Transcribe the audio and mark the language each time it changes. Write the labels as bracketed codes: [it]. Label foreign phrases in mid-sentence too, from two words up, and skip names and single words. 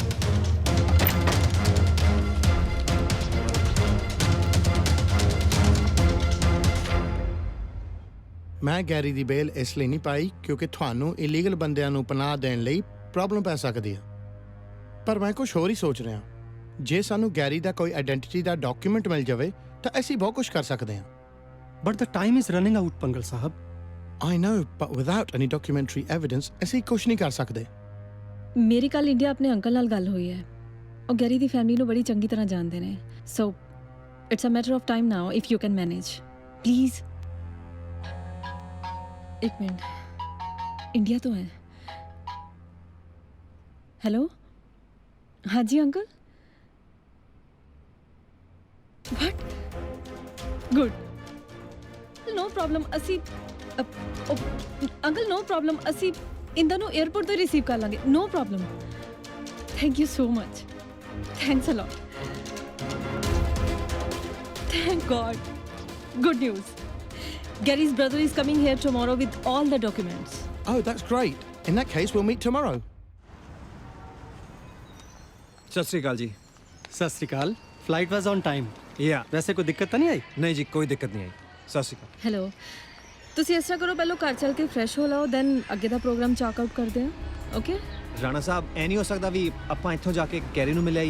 [pa] ਮੈਂ ਗੈਰੀ ਦੀ ਬੇਲ ਇਸ ਲਈ ਨਹੀਂ ਪਾਈ ਕਿਉਂਕਿ ਤੁਹਾਨੂੰ ਇਲੀਗਲ ਬੰਦਿਆਂ ਨੂੰ ਪਨਾਹ ਦੇਣ ਲਈ ਪ੍ਰੋਬਲਮ ਪੈ ਸਕਦੀ ਹੈ। ਪਰ ਮੈਂ ਕੁਝ ਹੋਰ ਹੀ ਸੋਚ ਰਿਹਾ, ਜੇ ਸਾਨੂੰ ਗੈਰੀ ਦਾ ਕੋਈ ਆਇਡੈਂਟੀਟੀ ਦਾ ਡਾਕੂਮੈਂਟ ਮਿਲ ਜਾਵੇ ਤਾਂ ਅਸੀਂ ਬਹੁਤ ਕੁਝ ਕਰ ਸਕਦੇ ਹਾਂ। [en] But the time is running out ਪੰਗਲ ਸਾਹਿਬ। I know, but without any documentary evidence [pa] ਅਸੀਂ ਕੁਝ ਨਹੀਂ ਕਰ ਸਕਦੇ। ਮੇਰੀ ਕੱਲ ਇੰਡੀਆ ਆਪਣੇ ਅੰਕਲ ਨਾਲ ਗੱਲ ਹੋਈ ਹੈ। ਉਹ ਗੈਰੀ ਦੀ ਫੈਮਿਲੀ ਨੂੰ ਬੜੀ ਚੰਗੀ ਤਰ੍ਹਾਂ ਜਾਣਦੇ ਨੇ, [en] so it's a matter of time now if you can manage please. [pa] ਇੱਕ ਮਿੰਟ, ਇੰਡੀਆ ਤੋਂ ਹੈ। ਹੈਲੋ, ਹਾਂ ਜੀ ਅੰਕਲ। [en] What? Good, no problem. [pa] ਅਸੀਂ ਅੰਕਲ [en] no problem, [pa] ਅਸੀਂ ਇਹਨਾਂ ਨੂੰ ਏਅਰਪੋਰਟ ਤੋਂ ਰਿਸੀਵ ਕਰ ਲਵਾਂਗੇ, [en] no problem. Thank you so much, thanks a lot. Thank God, good news. Gary's brother is coming here tomorrow with all the documents. Oh, that's great. In that case, we'll meet tomorrow. [pa] ਸਤਿ ਸ੍ਰੀ ਅਕਾਲ ਜੀ। ਸਤਿ ਸ੍ਰੀ ਅਕਾਲ। [en] Flight was on time. [pa] ਯਾ। ਵੈਸੇ ਕੋਈ ਦਿੱਕਤ ਤਾਂ ਨਹੀਂ ਆਈ? ਨਹੀਂ ਜੀ, ਕੋਈ ਦਿੱਕਤ ਨਹੀਂ ਆਈ। ਸਤਿ ਸ੍ਰੀ ਅਕਾਲ। [en] Hello. [pa] ਤੁਸੀਂ ਇਸ ਤਰ੍ਹਾਂ ਕਰੋ, ਪਹਿਲਾਂ ਘਰ ਚੱਲ ਕੇ ਫਰੈਸ਼ ਹੋ ਲਓ, ਦੈਨ ਅੱਗੇ ਦਾ ਪ੍ਰੋਗਰਾਮ [en] check out [pa] ਕਰਦੇ ਹਾਂ। ਓਕੇ ਰਾਣਾ ਸਾਹਿਬ ਐ ਨਹੀਂ ਹੋ ਸਕਦਾ ਵੀ ਆਪਾਂ ਇੱਥੋਂ ਜਾ ਕੇ ਗੈਰੀ ਨੂੰ ਮਿਲ ਆਈਏ?